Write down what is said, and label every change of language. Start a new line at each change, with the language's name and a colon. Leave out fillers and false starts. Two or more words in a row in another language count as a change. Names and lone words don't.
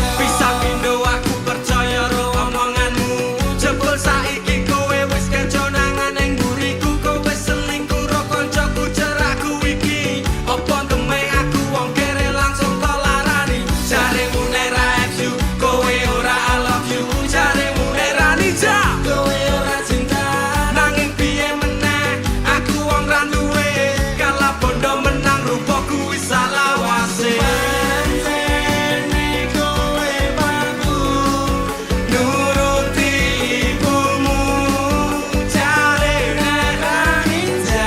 Javanese: Bisa pindo aku percaya ro omonganmu. Jebul saiki kowe wis kenconangan ning buriku. Kowe selingkuh ro koncoku cerakku iki. Apa temeh aku wong kere langsung tolarani. Jaremu nek ra you, kowe ora
English: I love you.
Javanese: Jaremu nek ra ninja, Kowe ora cinta. nanging piye meneh aku wong ra duwe. Kalah bondo menang rupaku wis salah wase. Pancene kowe paku, Nuruti ibumu, jare nek ra ninja.